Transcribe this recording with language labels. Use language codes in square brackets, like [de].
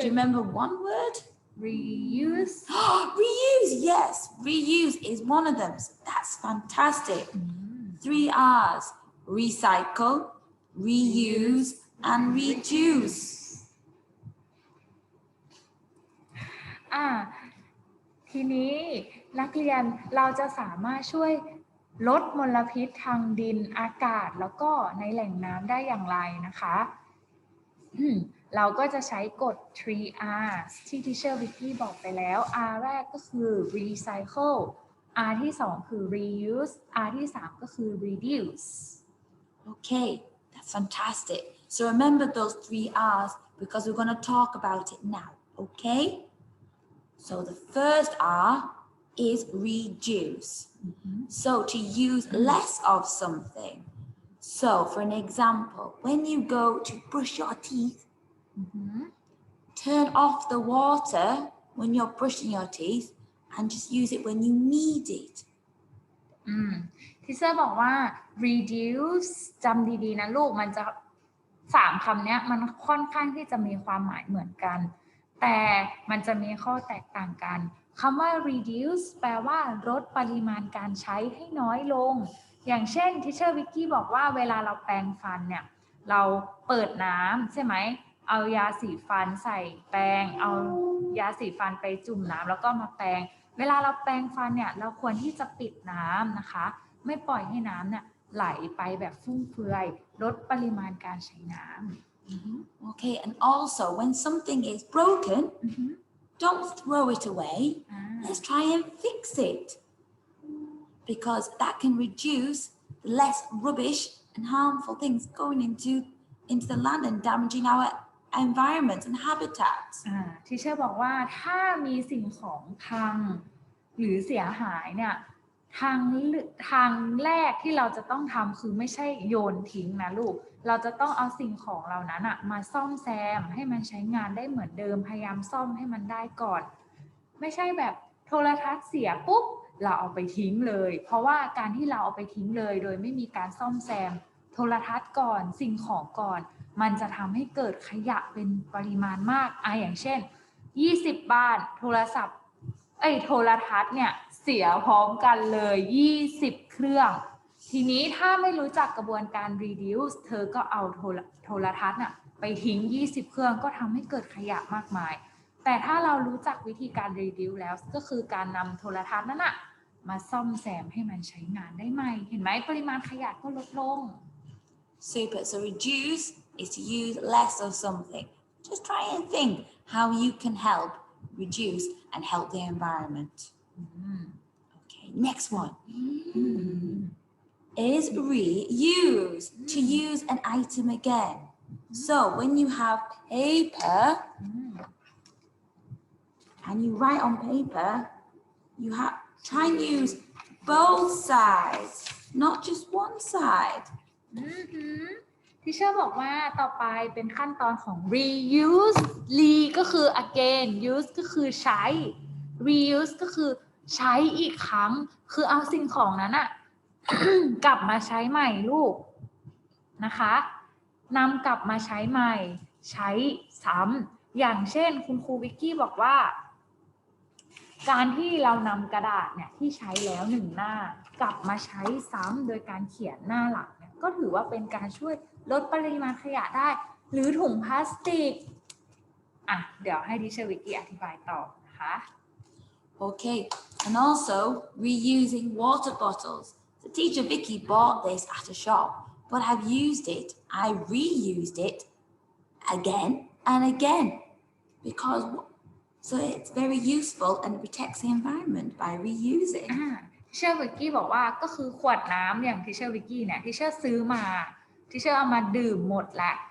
[en] Do you remember one word? Reuse. Reuse, yes. Reuse is one of them. So that's fantastic. 3 R's. Recycle, reuse, and reduce. [th] ทีนี้นักเรียนเราจะสามารถช่วยลดมลพิษทางดินอากาศแล้วก็ในแหล่งน้ำได้อย่างไรนะคะเราก็จะใช้กฎ 3R's ที่ Teacher Vicky บอกไปแล้ว R แรกก็คือ recycle R ที่ 2 คือ reuse R ที่ 3 ก็คือ reduce. [en] Okay, that's fantastic. So remember those 3 R's because we're going to talk about it now, okay? So the first R is reduce. So to use less of something. So for an example, when you go to brush your teeth, turn off the water when you're brushing your teeth and just use it when you need it. [th] ที่เซอร์บอกว่า reduce จำดีๆนะลูกมันจะ3คำนี้มันค่อนข้างที่จะมีความหมายเหมือนกันแต่มันจะมีข้อแตกต่างกันคำว่า reduce แปลว่าลดปริมาณการใช้ให้น้อยลงอย่างเช่น Teacher Vicky บอกว่าเวลาเราแปรงฟันเนี่ยเราเปิดน้ำใช่ไหมเอายาสีฟันใส่แปรงเอา ยาสีฟันไปจุ่มน้ำแล้วก็มาแปรงเวลาเราแปรงฟันเนี่ยเราควรที่จะปิดน้ำนะคะไม่ปล่อยให้น้ำเนี่ยไหลไปแบบฟุ่มเฟือยลดปริมาณการใช้น้ำ [en] Okay, and also when something is broken, don't throw it away. Let's try and fix it. Because that can reduce less rubbish and harmful things going into the land and damaging our environment and habitats. [th] ที่เชื่อบอกว่าถ้ามีสิ่งของพังหรือเสียหายเนี่ยทางแรกที่เราจะต้องทำคือไม่ใช่โยนทิ้งนะลูกเราจะต้องเอาสิ่งของเหล่านั้นมาซ่อมแซมให้มันใช้งานได้เหมือนเดิมพยายามซ่อมให้มันได้ก่อน ไม่ใช่แบบโทรทัศน์เสียปุ๊บเราเอาไปทิ้งเลยเพราะว่าการที่เราเอาไปทิ้งเลยโดยไม่มีการซ่อมแซมโทรทัศน์ก่อนสิ่งของก่อนมันจะทำให้เกิดขยะเป็นปริมาณมากอย่างเช่น20บ้านโทรทัศน์เนี่ยเสียพร้อมกันเลย20เครื่องทีนี้ถ้าไม่รู้จักกระบวนการ reduce เธอก็เอา โทรทัศน์ไปทิ้ง20เครื่องก็ทำให้เกิดขยะมากมายแต่ถ้าเรารู้จักวิธีการ reduce แล้วก็คือการนำโทรทัศน์นั้นมาซ่อมแซมให้มันใช้งานได้ใหม่เห็นไหมปริมาณขยะก็ลดลง [en] Super. So reduce is to use less of something. Just try and think how you can help reduce and help the environment. Okay, next one is reuse, to use an item again. So when you have paper and you write on paper, you have try and use both sides, not just one side. [th] ที่เชื่อบอกว่าต่อไปเป็นขั้นตอนของ reuse re ก็คือ again use ก็คือใช้ reuse ก็คือใช้อีกครั้งคือเอาสิ่งของนั้นกลับมาใช้ใหม่ลูกนะคะนำกลับมาใช้ใหม่ใช้ซ้ำอย่างเช่นคุณครูวิกกี้บอกว่า การที่เรานำกระดาษเนี่ยที่ใช้แล้ว1หน้ากลับมาใช้ซ้ำโดยการเขียนหน้าหลังเนี่ยก็ถือว่าเป็นการช่วยลดปริมาณขยะได้หรือถุงพลาสติกเดี๋ยวให้ดิเชอร์วิกกี้อธิบายต่อนะคะ [en] Okay, and also reusing water bottles. So teacher Vicky bought this at a shop, but I've used it. I reused it again and again because so it's very useful and it protects the environment by reusing. [th] ทิเชอร์วิกกี้บอกว่าก็คือขวดน้ำอย่างทิเชอร์วิกกี้เนี่ยทิเชอร์ซื้อมาทิเชอร์เอามาดื่มหมดแล้ว